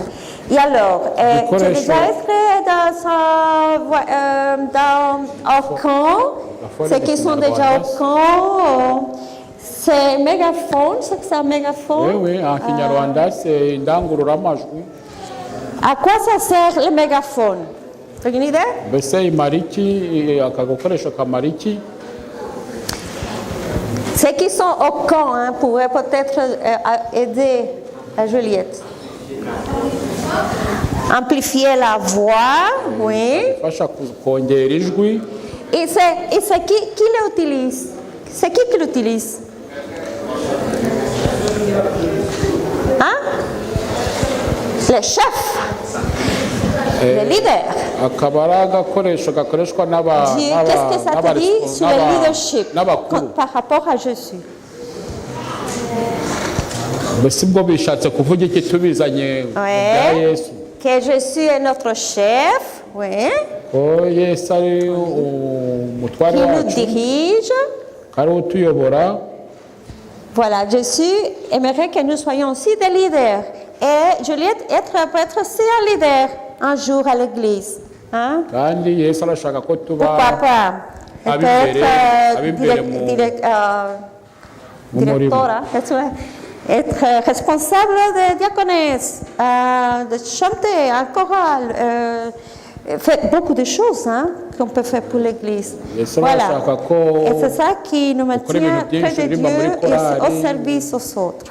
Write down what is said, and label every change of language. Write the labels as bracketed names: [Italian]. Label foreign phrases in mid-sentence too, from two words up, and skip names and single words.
[French] Et alors, tu as déjà été au camp, ceux qui sont déjà au camp, c'est mégaphone, c'est que c'est un mégaphone. Yewe en Kinyarwanda c'est indangururamajwi. À quoi ça sert le mégaphone? Tu as une idée? [Kinyarwanda] Mbese imariki aka gakoresho kamariki. [French] Ceux qui sont au camp hein, pourraient peut-être aider à Juliette. Amplifier la voix, oui. [Kinyarwanda] Fasha kongera ijwi. [French] Et c'est qui l'utilise? C'est qui l'utilise? Hein? Le chef, le leader. [Kinyarwanda] Akaba ari agakoresho gakoreshwa [French] Qu'est-ce que ça te dit sur le leadership [Kinyarwanda] n'abakuru. [French] par rapport à Jésus? [Kinyarwanda] Mbese ubwo bishatse kuvuga iki tubizanye mu bya [French] Ouais. [Kinyarwanda] Yesu. [French] Que Jésus est notre chef, oui, [Kinyarwanda] Ko Yesu ari umutware [French] qui nous [Kinyarwanda] wacu, [French] dirige. [Kinyarwanda] ari utuyobora. [French] Voilà, Jésus aimerait que nous soyons aussi des leaders. Et Juliette peut être aussi un leader un jour à l'église. Hein? [Kinyarwanda] Kandi Yesu arashaka ko tuba [French] Pourquoi pas? Elle peut être [Kinyarwanda] ab'imbere mu [French] directora, être responsable de diaconesse, de chanter en chorale, faire beaucoup de choses hein, qu'on peut faire pour l'église. Voilà. Et c'est ça qui nous maintient près de Dieu et au service aux autres.